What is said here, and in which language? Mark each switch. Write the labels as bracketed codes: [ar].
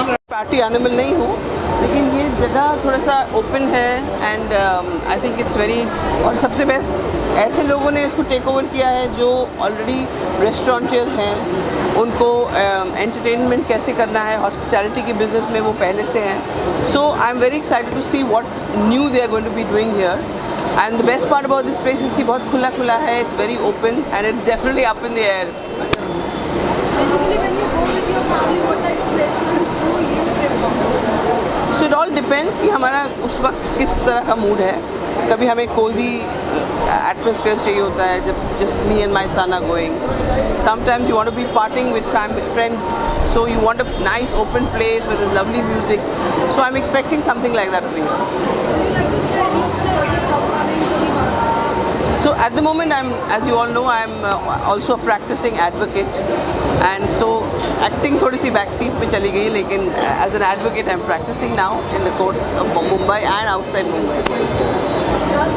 [hi] Party animal नहीं हूँ, लेकिन ये जगह थोड़ा सा ओपन है [en] and I think it's very, [hi] और सबसे बेस्ट ऐसे लोगों ने इसको टेक ओवर किया है जो ऑलरेडी रेस्टोरेंटर्स हैं, उनको एंटरटेनमेंट कैसे करना है, हॉस्पिटैलिटी के बिजनेस में वो पहले से हैं। [en] so I am very excited to see what new they are going to be doing here and the best part about this place is [hi] कि बहुत खुला खुला है, [en] It's very open and it's definitely up in the air. Basically, when you go with your family, what type of restaurants do you prefer? So it all depends [hi] कि हमारा उस वक्त किस तरह का मूड है. कभी हमें कोजी एटमोसफियर चाहिए होता है जब [en] Just me and my son are going. Sometimes you want to be partying with friends, so you want a nice open place with this lovely music. So I'm expecting something like that over here. Would you like to share any projects upcoming to the Maharashtra? So at the moment, as you all know, I'm also a practicing advocate, and so acting [hi] थोड़ी सी backseat पे चली गई, लेकिन [en] as an advocate I'm practicing now in the courts of Mumbai and outside Mumbai.